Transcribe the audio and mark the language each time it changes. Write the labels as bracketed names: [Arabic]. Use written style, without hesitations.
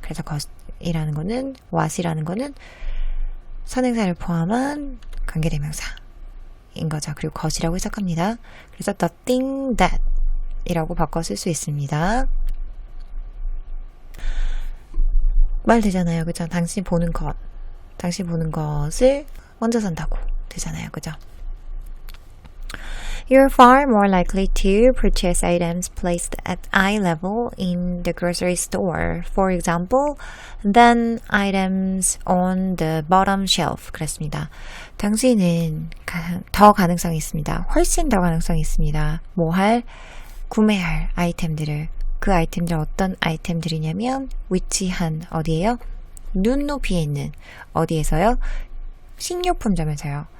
[Korean] 그래서 것이라는 거는 what이라는 거는 선행사를 포함한 관계대명사 인 거죠. 그리고 것이라고 해석합니다. 그래서 [English] the thing that [Korean] 이라고 바꿔 쓸 수 있습니다. 말 되잖아요. 그죠? 당신이 보는 것. 당신이 보는 것을 먼저 산다고 되잖아요. 그죠? [English] You're far more likely to purchase items placed at eye level in the grocery store, for example, than items on the bottom shelf. [Korean] 그랬습니다. 당신은 더 가능성이 있습니다. 훨씬 더 가능성이 있습니다. 구매할 아이템들을. 그 아이템들 어떤 아이템들이냐면 위치한 어디에요? 눈높이에 있는 어디에서요? 식료품점에서요.